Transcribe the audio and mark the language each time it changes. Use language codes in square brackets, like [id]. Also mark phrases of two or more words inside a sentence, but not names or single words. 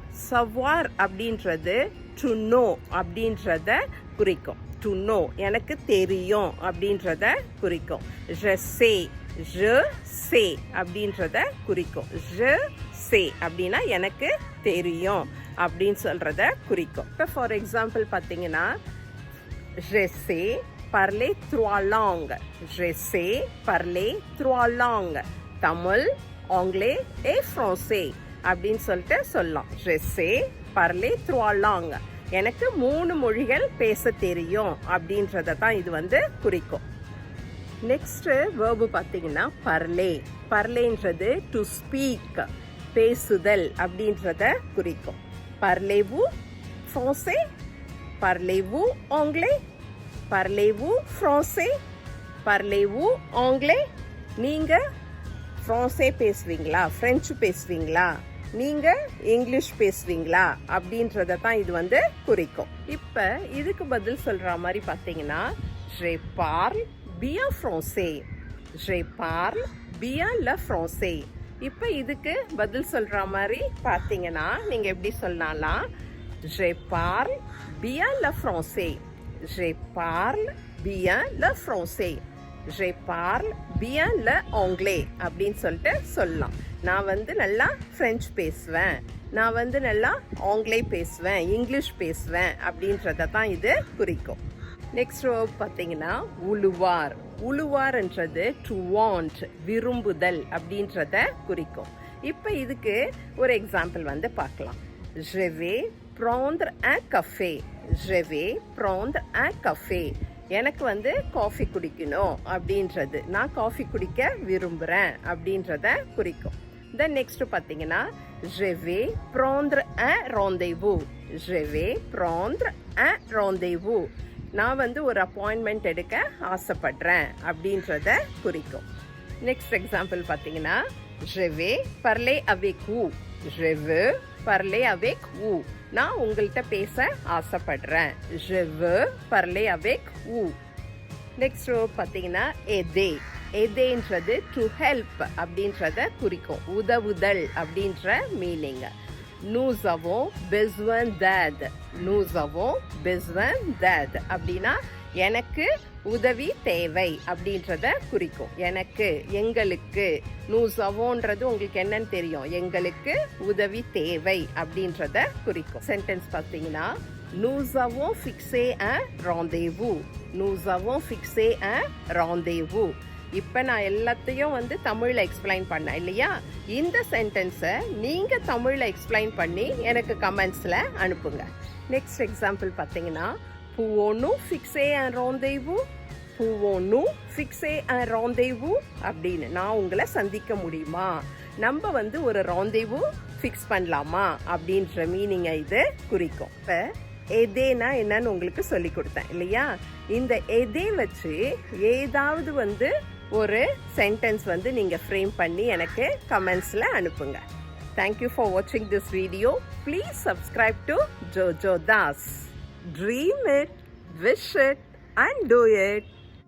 [ta] சவார் அப்படின்றது [en] to know [ta] அப்படின்றத குறிக்கும். [en] to know [ta] எனக்கு தெரியும் அப்படின்றத குறிக்கும். [fr] je sais je sais [ta] அப்படின்றத குறிக்கும். [fr] je sais [ta] அப்படின்னா எனக்கு தெரியும் அப்படின்னு சொல்கிறத குறிக்கும். இப்போ [en] for example [ta] பார்த்தீங்கன்னா [fr] je sais parler trois langues. je sais parler trois langues. [ta] தமிழ், ஆங்கிலம் [fr] et français [ta] அப்படின்னு சொல்லிட்டு சொல்லலாம். [fr] je sais parler trois langues. [ta] எனக்கு 3 மொழிகள் பேச தெரியும் அப்படின்றத தான் இது குறிக்கும். [en] next verb [ta] பார்த்தீங்கன்னா பர்லே. பர்லேன்றது [en] to speak [ta] பேசுதல் அப்படின்றத குறிக்கும். [fr] Parlez-vous français? Parlez-vous anglais? Parlez-vous français? Parlez-vous anglais? [ta] நீங்க ஃப்ரான்ஸே பேசுவீங்களா, ஃப்ரெஞ்சு பேசுவீங்களா, நீங்க இங்கிலீஷ் பேசுவீங்களா அப்படின்றத தான் இது குறிக்கும். இப்போ இதுக்கு பதில் சொல்ற மாதிரி பார்த்தீங்கன்னா [fr] je parle bien français. je parle bien le français. [ta] இப்போ இதுக்கு பதில் சொல்கிற மாதிரி பார்த்தீங்கன்னா நீங்கள் எப்படி சொல்லலாம்? [fr] je parle bien le français. je parle bien le français. je parle bien le anglais [ta] அப்படின்னு சொல்லிட்டு சொல்லலாம். நான் நல்லா ஃப்ரெஞ்சு பேசுவேன், நான் நல்லா ஆங்கிலம் பேசுவேன், இங்கிலீஷ் பேசுவேன் அப்படின்றத தான் இது குறிக்கும். [en] next verb [ta] பார்த்தீங்கன்னா உழுவார். உழுவார்ன்றது [en] to want [ta] விரும்புதல் அப்படின்றத குறிக்கும். இப்போ இதுக்கு ஒரு எக்ஸாம்பிள் பார்க்கலாம். [fr] je vais prendre un café. je vais prendre un café. [ta] எனக்கு காஃபி குடிக்கணும் அப்படின்றது, நான் காஃபி குடிக்க விரும்புகிறேன் அப்படின்றத குறிக்கும். [en] then next [ta] பார்த்தீங்கன்னா [fr] je vais prendre un rendez-vous. je vais prendre un rendez-vous. [ta] நான் ஒரு அப்பாயின்மெண்ட் எடுக்க ஆசைப்படுறேன் அப்படின்றத குறிக்கும். [en] next example [ta] பார்த்தீங்கன்னா [fr] je vais parler avec vous. je veux parler avec vous. [ta] நான் உங்கள்கிட்ட பேச ஆசைப்படுறேன். [fr] je veux parler avec vous. [ta] நெக்ஸ்ட் பார்த்தீங்கன்னா aider. aiderன்றது [en] to help [ta] அப்படின்றத குறிக்கும். உதவுதல் அப்படின்ற மீனிங். [fr] nous avons besoin d'aide. nous avons besoin d'aide [ta] அப்படின்னா எனக்கு உதவி தேவை அப்படின்றத குறிக்கும். எனக்கு, எங்களுக்கு. [fr] nous avons [ta] ன்றது உங்களுக்கு என்னன்னு தெரியும், எங்களுக்கு உதவி தேவை அப்படின்றத குறிக்கும். சென்டென்ஸ் பார்த்தீங்கன்னா [fr] nous avons fixé un rendez-vous. nous avons fixé un rendez-vous. [ta] இப்போ நான் எல்லாத்தையும் தமிழில் எக்ஸ்பிளைன் பண்ணேன் இல்லையா? இந்த சென்டென்ஸை நீங்கள் தமிழில் எக்ஸ்பிளைன் பண்ணி எனக்கு கமெண்ட்ஸில் அனுப்புங்க. [en] next example [ta] பார்த்தீங்கன்னா [fr] pouvons-nous fixer un rendez-vous? pouvons-nous fixer un rendez-vous [ta] அப்படின்னு நான் உங்களை சந்திக்க முடியுமா, நம்ம ஒரு rendezvous ஃபிக்ஸ் பண்ணலாமா அப்படின்ற மீனிங்கை இது குறிக்கும். இப்போ எதேனா என்னன்னு உங்களுக்கு சொல்லி கொடுத்தேன் இல்லையா? இந்த எதே வச்சு ஏதாவது ஒரு சென்டென்ஸ் நீங்கள் ஃப்ரேம் பண்ணி எனக்கு கமெண்ட்ஸில் அனுப்புங்க. [en] Thank you for watching this video. Please subscribe to Jojo Das. Dream it, wish it and do it.